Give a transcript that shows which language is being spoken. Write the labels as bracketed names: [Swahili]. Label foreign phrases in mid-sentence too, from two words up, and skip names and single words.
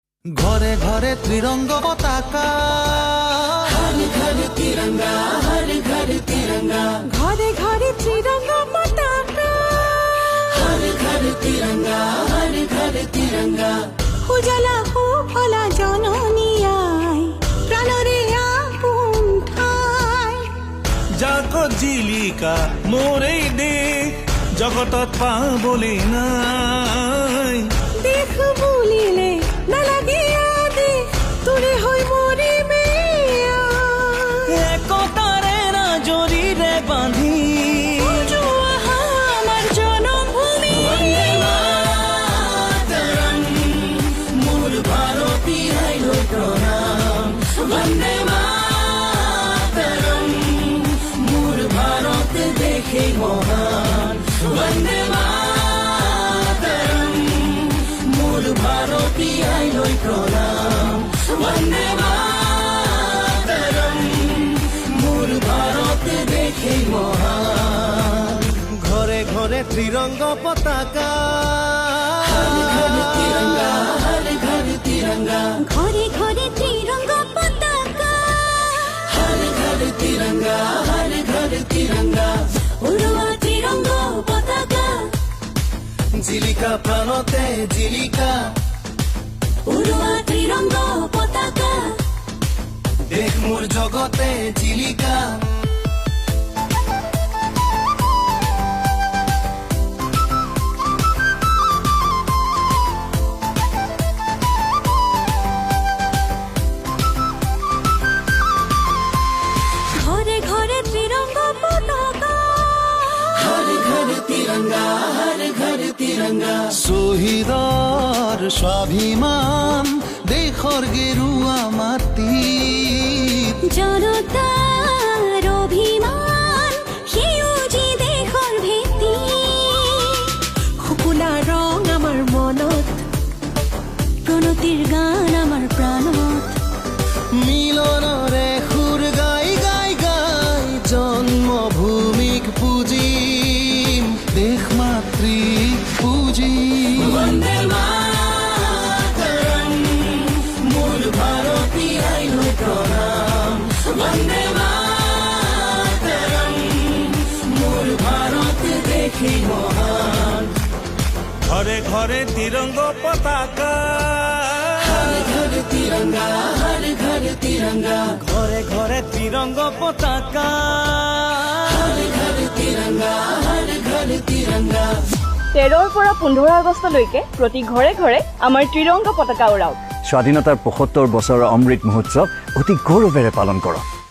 [Assamese] ঘরে ঘরে ত্রিরঙ্গ পতাকা, [Hindi] हर घर तिरंगा, हर घर तिरंगा, [Assamese] ঘরে ঘরে ত্রিরঙ্গ পতাকা, [Hindi] हर घर तिरंगा, हर घर तिरंगा। [Assamese] উজালা সুফলা জননী আই, প্রাণরে আপোন ঠাই। জাগত জিলিকা মোৰেই দেশ, জগতত পাবলে নাই। দেশ বুলিলে নালাগে আদেশ, তোৰে হৈ মৰিমে আই। একতাৰে ৰাজৰীৰে বান্ধি উজোৱা আমাৰ জনমভূমি, [Sanskrit] वन्दे मातरम्, [Assamese] মোৰ ভাৰতী আইলো প্ৰণাম। [Sanskrit] वन्दे मातरम्, [Assamese] মোৰ ভাৰত দেখে মহান। [Sanskrit] वन्दे मातरम्, [Assamese] মোৰ ভাৰতী আইলো প্ৰণাম। [Sanskrit] वन्दे मातरम्, [Assamese] মোৰ ভাৰত দেখে মহান। ঘরে ঘরে ত্রিরঙ্গ পতাকা, [Hindi] हर घर तिरंगा, हर घर तिरंगा, [Assamese] ঘরে ঘরে ত্রিরঙ্গ পতাকা, [Hindi] हर घर तिरंगा, हर घर तिरंगा। [Assamese] উড়োৱা ত্রিরঙ্গ পতাকা, জিলিকা প্রাণতে জিলিকা, উড়োৱা ত্রিরঙ্গ পতাকা। দেশ মোৰ জগতে জিলিকা। ঘরে ঘরে ত্রিরঙ্গ পতাকা, [Hindi] हर घर तिरंगा, हर घर तिरंगा। [Assamese] শহীদৰ স্বাভিমান দেশৰ গেৰুৱা মাটিত, জনতাৰ অভিমান সেউজী দেশৰ ভেটি। শুকুলা ৰং আমাৰ মনত, প্ৰণতিৰ গান আমাৰ প্ৰাণত। মিলনৰে সুৰ গাই গাই গাই জন্মভূমিক পুজিম, দেশ মাতৃক পুজিম। [Sanskrit] वन्दे मातरम्, [Assamese] মোৰ ভাৰতী আইলো প্ৰণাম। [Sanskrit] वन्दे मातरम्, [Assamese] মোৰ ভাৰত দেখে মহান। ঘরে ঘরে ত্রিরঙ্গ পতাকা, [Hindi] हर घर तिरंगा, हर घर तिरंगा, [Assamese] ঘরে ঘরে ত্রিরঙ্গ পতাকা। [Hindi] हर घर तिरंगा, हर घर तिरंगा। [Assamese] 13 পৰা 15 আগষ্টলৈকে প্ৰতি ঘৰে ঘৰে আমাৰ ত্ৰিৰংগ পতাকা উৰাওক। স্বাধীনতাৰ 75 বছৰৰ অমৃত মহোৎসৱ অতি গৌৰৱেৰে পালন কৰক।